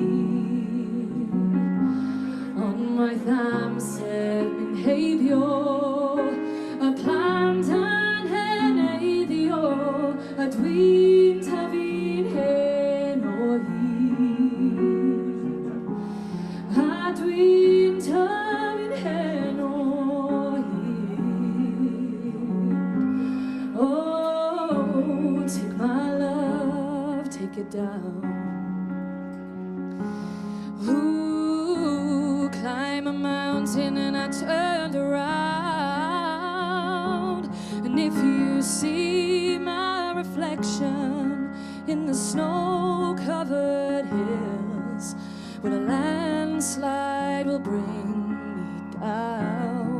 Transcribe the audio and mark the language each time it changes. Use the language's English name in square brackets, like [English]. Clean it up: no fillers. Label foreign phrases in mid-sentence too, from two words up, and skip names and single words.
[Welsh] Ond maeth amser yn heibio y plant a'n heneiddio a dwi'n tyfu'n hen o hyd. A dwi'n tyfu'n hen o hyd. [English] Oh, take my love, take it down. Ooh, climb a mountain and I turned around. And if you see my reflection in the snow-covered hills, well, a landslide will bring me down.